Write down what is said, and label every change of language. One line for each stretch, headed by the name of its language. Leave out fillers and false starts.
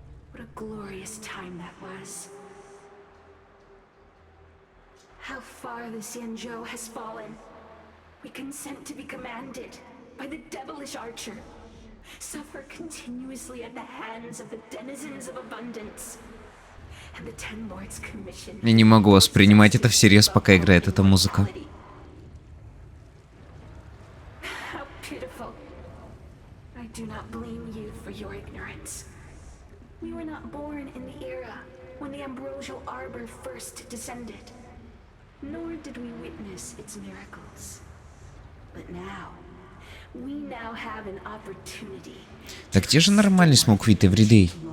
English: What a glorious time that was. How far the Xianzhou has fallen. We consent to be commanded by the devilish archer, suffer continuously at the hands of the denizens of abundance. And the Ten Lords Commission.
Russian: Я не могу воспринимать это всерьез, пока играет эта музыка.
English: How pitiful. I do not blame you for your ignorance. We were not born in the era when the Ambrosial Arbor first descended, nor did we witness its miracles. But now, we now have an opportunity.
Russian: Так где же нормальный Смоуквит Эвридей?